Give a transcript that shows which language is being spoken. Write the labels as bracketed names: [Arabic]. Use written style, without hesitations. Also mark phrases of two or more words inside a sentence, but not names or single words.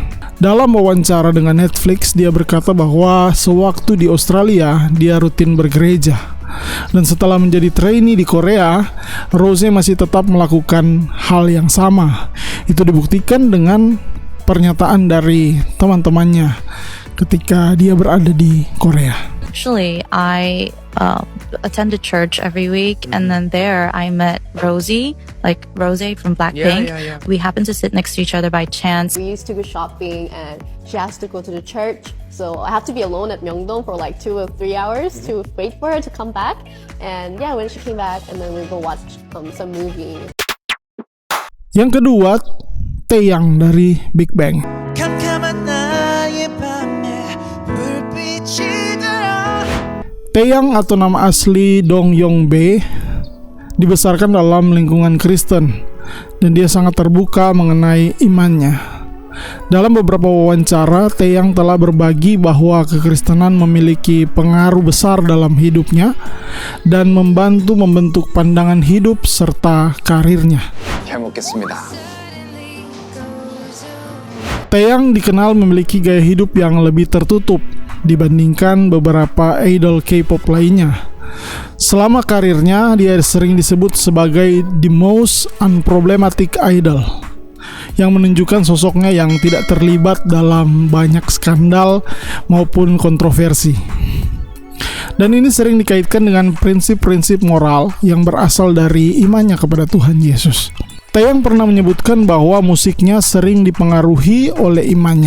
[Indonesian] Dalam wawancara dengan Netflix, dia berkata bahwa sewaktu di Australia, dia rutin bergereja. Dan setelah menjadi trainee di Korea, Rose masih tetap melakukan hal yang sama. Itu dibuktikan dengan pernyataan dari teman-temannya ketika dia berada di Korea. [English] Actually, I attended church every week, and then there I met Rosie from Blackpink. Yeah. We happened to sit next to each other by chance. We used to go shopping and she has to go to the church. So I have to be alone at Myeongdong for like 2 or 3 hours to wait for her to come back. And yeah, when she came back, and then we go watch some movie. [Indonesian] Yang kedua, Taeyang dari Big Bang. Taeyang atau nama asli Dong Yong-bae dibesarkan dalam lingkungan Kristen dan dia sangat terbuka mengenai imannya. Dalam beberapa wawancara, Taeyang telah berbagi bahwa kekristenan memiliki pengaruh besar dalam hidupnya dan membantu membentuk pandangan hidup serta karirnya. [Korean] 잘 먹겠습니다. [Indonesian] Taeyang dikenal memiliki gaya hidup yang lebih tertutup dibandingkan beberapa idol K-pop lainnya. Selama karirnya, dia sering disebut sebagai [English] the most unproblematic idol. [Indonesian] yang menunjukkan sosoknya yang tidak terlibat dalam banyak skandal maupun kontroversi. Dan ini sering dikaitkan dengan prinsip-prinsip moral yang berasal dari imannya kepada Tuhan Yesus. Taeyang pernah menyebutkan bahwa musiknya sering dipengaruhi oleh imannya.